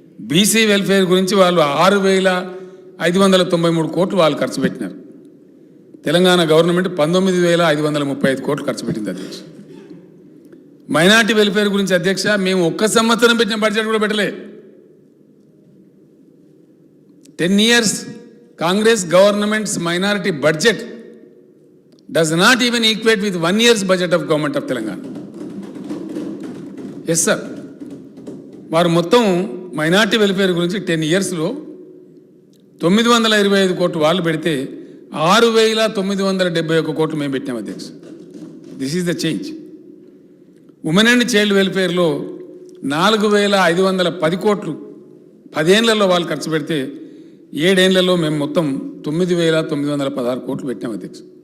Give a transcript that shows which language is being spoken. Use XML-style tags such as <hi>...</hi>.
<te>BC welfare గురించి వాళ్ళు 6,593 కోట్లు వాళ్ళు ఖర్చు పెట్టినారు. తెలంగాణ గవర్నమెంట్ 19,535 కోట్లు ఖర్చు పెట్టింది అధ్యక్ష. మైనార్టీ వెల్ఫేర్ గురించి అధ్యక్ష మేము ఒక్క సంవత్సరం పెట్టిన బడ్జెట్ కూడా పెట్టలే.</te> <en>10 years Congress government's minority budget does not even equate with 1 year's budget of government of Telangana. Yes sir.</en> <te>వారు మొత్తం మైనార్టీ వెల్ఫేర్ గురించి 10 yearsలో 925 కోట్లు వాళ్ళు పెడితే 6,971 కోట్లు మేము పెట్టినాం అధ్యక్ష.</te> <en>This is the change.</en> <te>Women and child వెల్ఫేర్లో 4,510 కోట్లు 10 ఏళ్లలో వాళ్ళు ఖర్చు పెడితే 7 ఏళ్లలో మేము మొత్తం 9,916 కోట్లు పెట్టినాం అధ్యక్ష.</te>